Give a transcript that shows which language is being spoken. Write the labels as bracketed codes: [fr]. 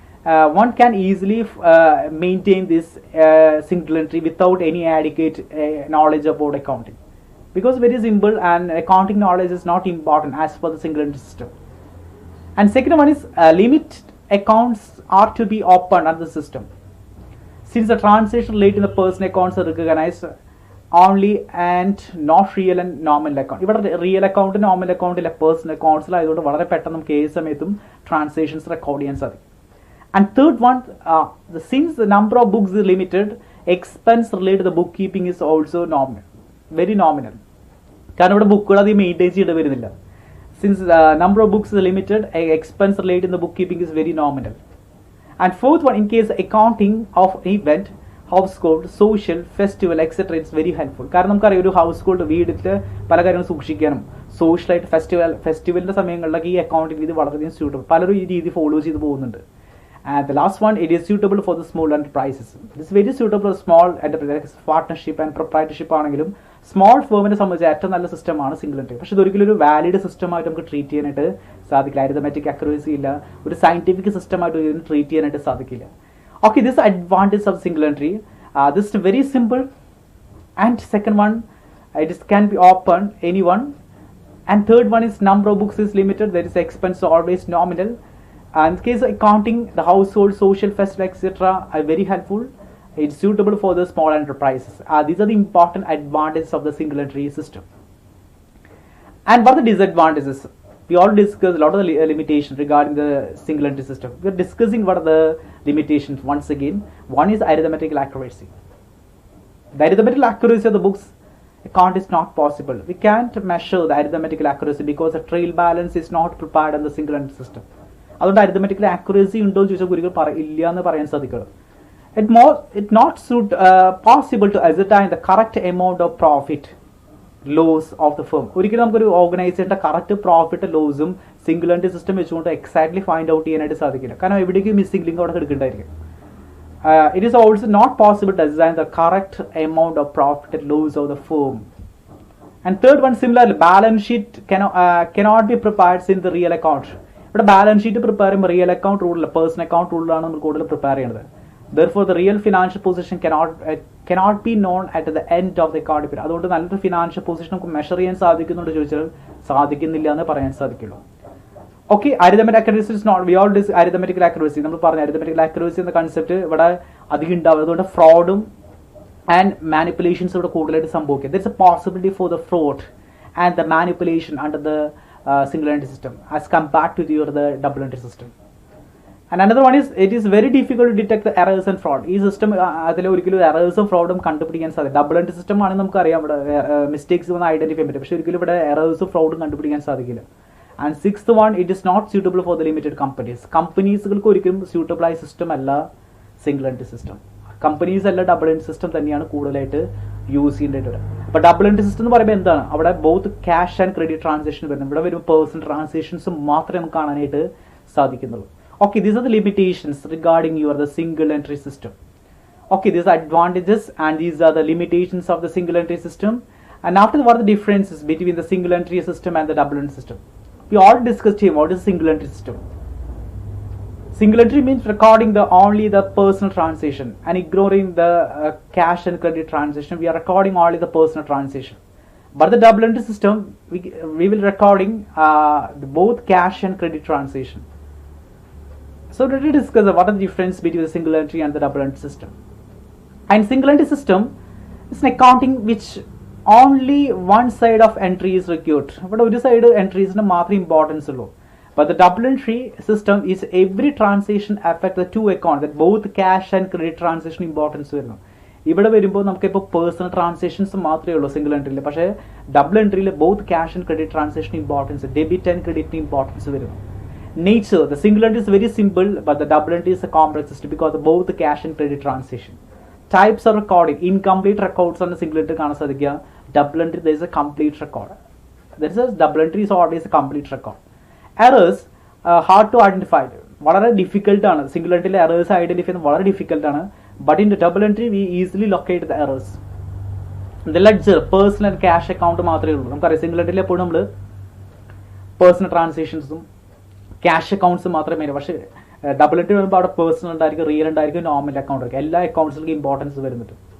[en] One can easily maintain this single entry without any adequate knowledge about accounting, because very simple and accounting knowledge is not important as per the single entry system. And second one is limit accounts are to be opened under the system. Since the transaction related in the personal accounts are recognized only and not real and nominal account. [ml] ഇവിടെ real account nominal അക്കൗണ്ടിലെ personal അക്കൗണ്ട്സിലായതുകൊണ്ട് വളരെ പെട്ടെന്ന് നമുക്ക് ഏത് സമയത്തും transactions record ചെയ്യാൻ സാധിക്കും. [en] And third one, since the number of books is limited, expense related to the bookkeeping is also nominal, very nominal. [ml] കാരണം ഇവിടെ ബുക്കുകൾ അത് മെയിൻറ്റെയിൻ ചെയ്യേണ്ടി വരുന്നില്ല. [en] Since the number of books is limited, expense related in the bookkeeping is very nominal. And fourth one, in case accounting of event, household, social, festival, etc. it's very helpful. [ml] കാരണം നമുക്കറിയാം ഒരു house hold വീടിൽ പല കാര്യങ്ങളും സൂക്ഷിക്കാനും സോഷ്യലായിട്ട് ഫെസ്റ്റിവലിൻ്റെ സമയങ്ങളിലൊക്കെ ഈ accounting രീതി വളരെയധികം സ്യൂട്ടബിൾ. പലരും ഈ രീതി ഫോളോ ചെയ്ത് പോകുന്നുണ്ട്. [en] And the last one, it is suitable for the small enterprises. This is very suitable for small enterprises, partnership and proprietorship [ml] ആണെങ്കിലും സ്മോൾ ഫേമിനെ സംബന്ധിച്ച് ഏറ്റവും നല്ല സിസ്റ്റമാണ് സിംഗിൾ എൻട്രി. പക്ഷേ ഇതൊരിക്കലും ഒരു വാലിഡ് സിസ്റ്റമായിട്ട് നമുക്ക് ട്രീറ്റ് ചെയ്യാനായിട്ട് സാധിക്കില്ല. അരിതമെറ്റിക് അക്യുറസി ഇല്ല, ഒരു സയന്റിഫിക് സിസ്റ്റമായിട്ട് ഇതിന് ട്രീറ്റ് ചെയ്യാനായിട്ട് സാധിക്കില്ല. [en] Okay, this is the advantage of single entry. This is very simple. And second one, it can be open anyone. And third one is number of books is limited. There is expense always nominal. And in case of accounting, the household, social, festival, etc. are very helpful. It's suitable for the small enterprises. These are the important advantages of the single entry system. And what are the disadvantages? We all discussed a lot of the limitations regarding the single entry system. We are discussing what are the limitations once again. One is arithmetical accuracy. The arithmetical accuracy of the books account is not possible. We can't measure the arithmetical accuracy because the trail balance is not prepared on the single entry system. [ml] അതുകൊണ്ട് അരിതമെറ്റിക്കൽ accuracy ഉണ്ടോ എന്ന് ചോദിച്ചാൽ ഒരിക്കലും ഇല്ല എന്ന് പറയാൻ സാധിക്കുള്ളൂ. [en] It not possible to ascertain the correct amount of profit loss of the firm. [ml] ഒരിക്കലും നമുക്കൊരു ഓർഗനൈസേഷൻ്റെ correct profit ലോസും single entry system വെച്ചുകൊണ്ട് എക്സാക്ട്ലി ഫൈൻഡ് ഔട്ട് ചെയ്യാനായിട്ട് സാധിക്കില്ല. കാരണം എവിടേക്കും മിസ്സിംഗ് ലിങ്ക് അവിടെ എടുക്കേണ്ടായിരിക്കും. [en] It is also not possible to ascertain the correct amount of profit and loss of the firm. And third one, similarly, balance sheet cannot be prepared in the real account. [ml] ഇവിടെ balance sheet prepare ചെയ്യുമ്പോൾ real account റൂളിൽ personal account റൂളിലാണ് നമ്മൾ കൂടുതൽ prepare ചെയ്യുന്നത്. [en] Therefore, the real financial position cannot be known at the end of the account period. [ml] അതുകൊണ്ട് നല്ലൊരു financial position നമുക്ക് measure ചെയ്യാൻ സാധിക്കുന്നുണ്ട് ചോദിച്ചാൽ സാധിക്കുന്നില്ല എന്ന് പറയാൻ സാധിക്കുള്ളൂ. [en] okay, arithmetic accuracy is not, we all arithmetical accuracy [ml] നമ്മൾ പറഞ്ഞു. അരിതമെറ്റിക്കൽ അക്യുറസി എന്ന കൺസെപ്റ്റ് ഇവിടെ അധികം ഉണ്ടാവും. അതുകൊണ്ട് ഫ്രോഡും ആൻഡ് മാനിപ്പുലേഷൻസ് ഇവിടെ കൂടുതലായിട്ട് സംഭവിക്കും. There is A possibility for the fraud and the manipulation under the [en] single entry system as compared to the double entry system. And another one is, it is very difficult to detect the errors and fraud. [ml] ഈ system അതിൽ ഒരിക്കലും എറേഴ്സും ഫ്രോഡും കണ്ടുപിടിക്കാൻ സാധിക്കും. Double entry system ആണെങ്കിൽ നമുക്കറിയാം ഇവിടെ mistakes വന്ന് identify ചെയ്യാൻ പറ്റും. പക്ഷേ ഒരിക്കലും ഇവിടെ എറേഴ്സും ഫ്രോഡും കണ്ടുപിടിക്കാൻ സാധിക്കില്ല. [en] And sixth one, it is not suitable for the limited companies. [ml] കമ്പനീസുകൾക്ക് ഒരിക്കലും സ്യൂട്ടബിൾ ആയ സിസ്റ്റം അല്ല സിംഗിൾ എൻട്രി സിസ്റ്റം. കമ്പനീസ് അല്ല ഡബിൾ എൻട്രി സിസ്റ്റം തന്നെയാണ് കൂടുതലായിട്ട് യൂസ് ചെയ്യേണ്ടതായിട്ട് വരും. അപ്പോൾ ഡബിൾ എൻട്രി സിസ്റ്റം എന്ന് പറയുമ്പോൾ എന്താണ്, അവിടെ both cash and credit transaction വരുന്നത്. ഇവിടെ വരുമ്പോൾ പേഴ്സണൽ ട്രാൻസാക്ഷൻസ് മാത്രമേ നമുക്ക് കാണാനായിട്ട് സാധിക്കുന്നുള്ളൂ. [en] Okay, these are the limitations regarding the single entry system. Okay, these are advantages and these are the limitations of the single entry system. And after what are the differences between the single entry system and the double entry system? We all discussed here what is single entry system. Single entry means recording only the personal transaction and ignoring the cash and credit transaction. We are recording only the personal transaction. But the double entry system, we will recording both cash and credit transaction. So let us discuss what are the difference between the single entry and the double entry system. And single entry system, It's an accounting which only one side of entry is required. But one side entry is not importance. But the double entry system is every transaction affect the two accounts, that both cash and credit transaction importance. [ml] ഇവിടെ വരുമ്പോൾ നമുക്കിപ്പോൾ personal transactions മാത്രമേ ഉള്ളൂ single എൻട്രിയിൽ. പക്ഷേ double എൻട്രിയിൽ both cash and credit transaction importance, debit and ക്രെഡിറ്റിന് importance വരുന്നു. [en] Nature, the single entry is very simple, but the double entry is a complex system because of both the cash and credit transaction. Types of recording, incomplete records on the single entry [ml] കാണാൻ സാധിക്കുക. [en] Double entry, there is a complete record. There is a double entry is always a complete record. Errors hard to identify. [ml] വളരെ difficult ആണ് single എൻട്രിയിലെ errors identify ചെയ്യുന്നത്, വളരെ difficult ആണ്. [en] But in the double entry we easily locate the errors. The ledger, personal and cash account [ml] മാത്രമേ ഉള്ളൂ. നമുക്കറിയാം single എൻട്രിയിൽ എപ്പോഴും നമ്മൾ പേഴ്സണൽ ട്രാൻസാക്ഷൻസും ക്യാഷ് അക്കൗണ്ട്സ് മാത്രമേ. പക്ഷേ ഡബിൾ എൻട്രി വരുമ്പോൾ അവിടെ പേഴ്സണൽ ഉണ്ടായിരിക്കും, റിയൽ ഉണ്ടായിരിക്കും, നോർമൽ അക്കൗണ്ട് ആയിരിക്കും. എല്ലാ അക്കൗണ്ട്സിലും ഇമ്പോർട്ടൻസ് വരുന്നുണ്ട്.